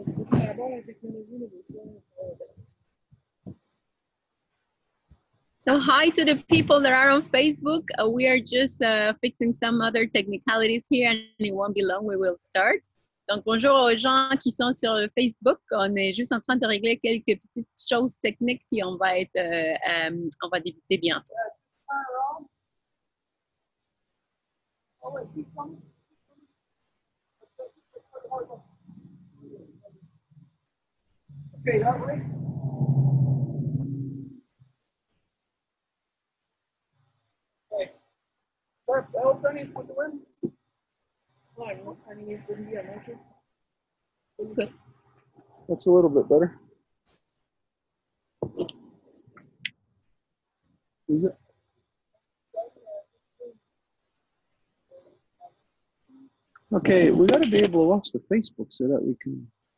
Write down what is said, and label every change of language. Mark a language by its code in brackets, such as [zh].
[fr] C'est d'abord la technologie, mais des fois. [en] So hi to the people that are on Facebook. We are just fixing some other technicalities here and it won't be long, we will start. [fr] Donc bonjour aux gens qui sont sur Facebook. On est juste en train de régler quelques petites choses techniques puis on va débuter bientôt. [en] Okay, that way. Okay. Start opening for the wind. [fr] Ouais, moi, ça n'est pas bien, ok. [en] It's good. That's a little bit better. Is it? Okay, we got to be able to watch the Facebook so that we can.